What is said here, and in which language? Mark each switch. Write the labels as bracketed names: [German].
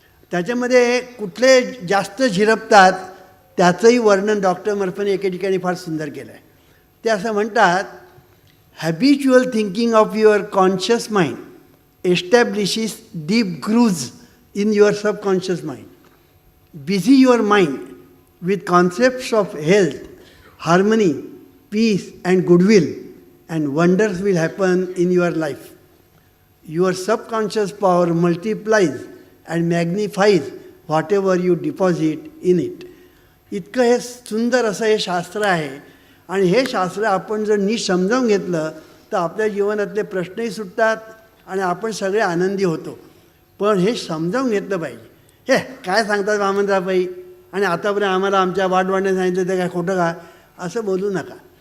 [Marathi] त्याच्यामध्ये कुठले जास्त झिरपतात त्याचंही वर्णन डॉक्टर मर्फीने एके ठिकाणी फार सुंदर केलं आहे. ते असं म्हणतात, [English] Habitual thinking of your conscious mind establishes deep grooves in your subconscious mind. Busy your mind with concepts of health, harmony, peace and goodwill, and wonders will happen in your life. Your subconscious power multiplies and magnifies whatever you deposit in it. [Marathi] इतकं हे सुंदर असं हे शास्त्र आहे. आणि हे शास्त्र आपण जर नीट समजावून घेतलं तर आपल्या जीवनातले प्रश्नही सुटतात आणि आपण सगळे आनंदी होतो. पण हे समजावून घेतलं पाहिजे. हे काय सांगतात वामनरावबाई आणि आतापर्यंत आम्हाला आमच्या वाडवडिलांनी सांगितलं ते काय खोटं का, असं बोलू नका.